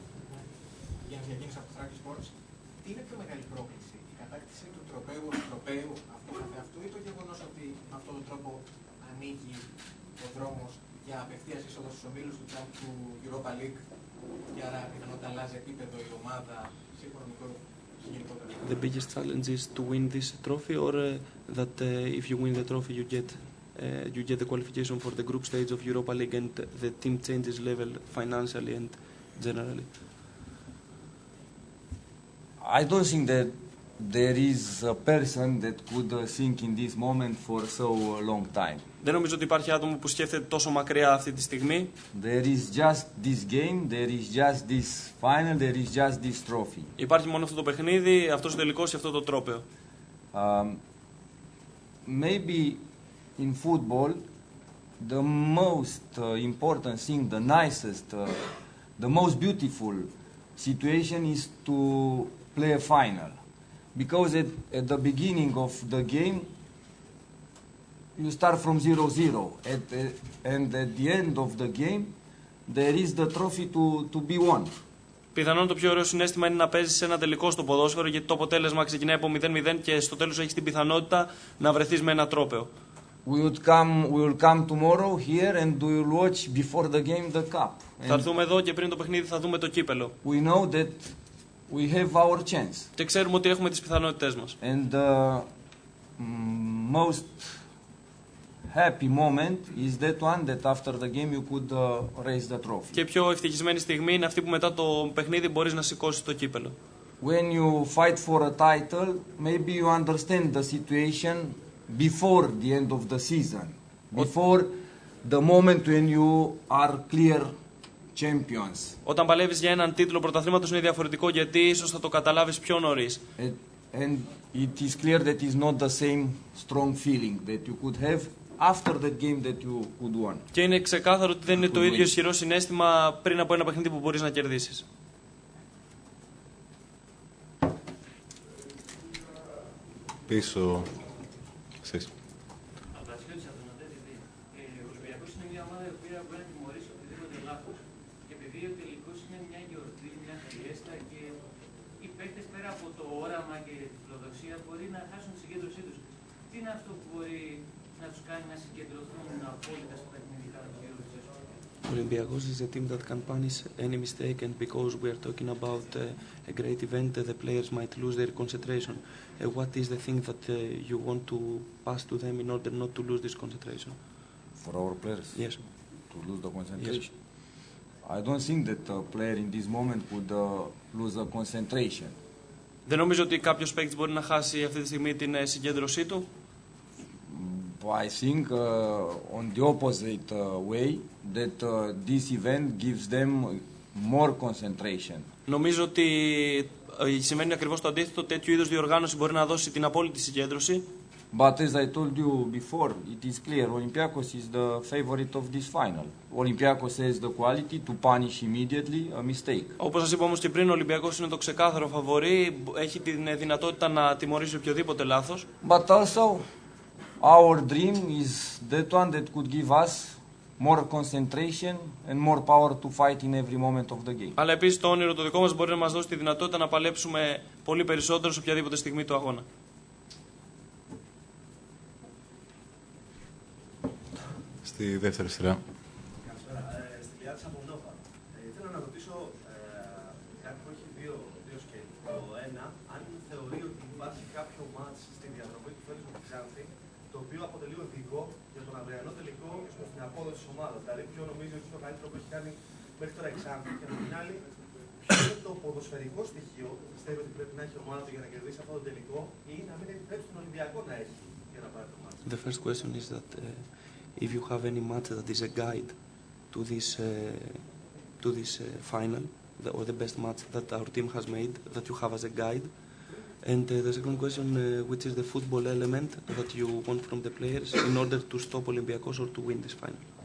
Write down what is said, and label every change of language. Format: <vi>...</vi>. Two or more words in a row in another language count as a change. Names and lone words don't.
<el>Για να διαγίνεις από το Track Sports, τι είναι πιο μεγάλη πρόκληση, η κατάκτηση του τροπαίου αυτό καθεαυτού ή το γεγονός ότι με αυτόν τον τρόπο ανοίγει ο δρόμος για απευθείας είσοδο στους ομίλους του Europa League και άρα πιθανότητα αλλάζει επίπεδο η ομάδα σε οικονομικό και γενικότερα?</el> <en>The biggest challenge is to win this trophy, or that if you win the trophy you get the qualification for the group stage of Europa League and the team changes level financially and generally? I don't think that there is a person that could think in this moment for so long time.</en> <el>Δεν νομίζω ότι υπάρχει άτομο που σκέφτεται τόσο μακριά αυτή τη στιγμή.</el> <en>There is just this game, there is just this final, there is just this trophy.</en> <el>Υπάρχει μόνο αυτό το παιχνίδι, αυτός ο τελικός και αυτό το τρόπαιο.</el> <en>Maybe in football, the most important thing, the nicest, the most beautiful situation is to play a final. Because at the beginning of the game, you start from 0-0. And at the end of the game, there is the trophy to be won.</en> <el>Πιθανόν το πιο ωραίο συναίσθημα είναι να παίζεις ένα τελικό στο ποδόσφαιρο, γιατί το αποτέλεσμα ξεκινάει από 0-0 και στο τέλος έχεις την πιθανότητα να βρεθείς με ένα τρόπαιο.</el> <en>We will come tomorrow here and we will watch before the game the cup.</en> <el>Θα έρθουμε εδώ και πριν το παιχνίδι θα δούμε το κύπελο.</el> <en>We know that we have our chance.</en> <el>Και ξέρουμε ότι έχουμε τις πιθανότητές μας.</el> <en>And the most happy moment is that one that after the game you could raise the trophy.</en> <el>Και πιο ευτυχισμένη στιγμή είναι αυτή που μετά το παιχνίδι μπορείς να σηκώσεις το κύπελο.</el> <en>When you fight for a title, maybe you understand the situation before the end of the season, before the moment when you are clear champions.</en> <el>Όταν παλεύεις για έναν τίτλο πρωταθλήματος είναι διαφορετικό, γιατί ίσως θα το καταλάβεις πιο νωρίς.</el> <en>And it is clear that it is not the same strong feeling that you could have after that game that you could won.</en> <el>Και είναι ξεκάθαρο ότι δεν είναι το ίδιο ισχυρό συναίσθημα πριν από ένα παιχνίδι που μπορείς να κερδίσεις. Πίσω. Εσείς. Από τα σχέδια της Ατρονατές, ο Ολυμπιακός είναι μια ομάδα η οποία μπορεί να τιμωρήσει οτιδήποτε λάθος. Και επειδή ο τελικός είναι μια γιορτή, μια φιέστα και οι παίκτες πέρα από το όραμα και τη φιλοδοξία μπορεί να χάσουν τη συγκέντρωσή τους. Τι είναι αυτό που μπορεί να τους κάνει να συγκεντρωθούν απόλυτα στα παιχνιδικά του κ. Λουτσέσκου?</el> <en>Olympiacos is a team that can punish any mistake, and because we are talking about a great event, the players might lose their concentration. What is the thing that you want to pass to them in order not to lose this concentration? For our players? Yes. To lose the concentration? Yes. I don't think that a player in this moment would lose the concentration.</en> <el>Δεν νομίζω ότι κάποιος παίκτης μπορεί να χάσει αυτή τη στιγμή την συγκέντρωσή του.</el> <en>I think on the opposite way that this event gives them more concentration.</en> <el>Νομίζω ότι σημαίνει ακριβώς το αντίθετο. Τέτοιου είδους διοργάνωση μπορεί να δώσει την απόλυτη συγκέντρωση.</el> <en>But as I told you before, it is clear Olympiacos is the favorite of this final. Olympiacos has the quality to punish immediately a mistake.</en> <el>Όπως σας είπα όμως και πριν, ο Ολυμπιακός είναι το ξεκάθαρο φαβορί. Έχει την δυνατότητα να τιμωρήσει οποιοδήποτε λάθος.</el> <en>But also our dream is that one that could give us more concentration and more power to fight in every moment of the game.</en> <el>Αλλά επίσης το όνειρο το δικό μας μπορεί να μας δώσει τη δυνατότητα να παλέψουμε πολύ περισσότερο σε οποιαδήποτε στιγμή του αγώνα. Στη δεύτερη σειρά. Καλησπέρα. Στη Λιάδης από Νόβα. Ήθελα να ρωτήσω κάτι που έχει δύο σκέλη. Το ένα, αν θεωρεί ότι υπάρχει κάποιο μάτς στη διαδρομή του Φέλης με τη Ξάνθη, το οποίο αποτελεί οδηγό για τον αυριανό τελικό στην απόδοση της ομάδας. Δηλαδή, ποιο νομίζει ότι είναι το καλύτερο που έχει κάνει μέχρι τώρα η Ξάνθη. Και από την άλλη, ποιο είναι το ποδοσφαιρικό στοιχείο που πιστεύει ότι πρέπει να έχει η ομάδα του για να κερδίσει αυτό το τελικό ή να μην επιτρέψει τον Ολυμπιακό να έχει για να πάρει το μάτς?</el> <en>The first question is that if you have any match that is a guide to this final, or the best match that our team has made, that you have as a guide, And the second question, which is the football element that you want from the players in order to stop Olympiacos or to win this final?</en>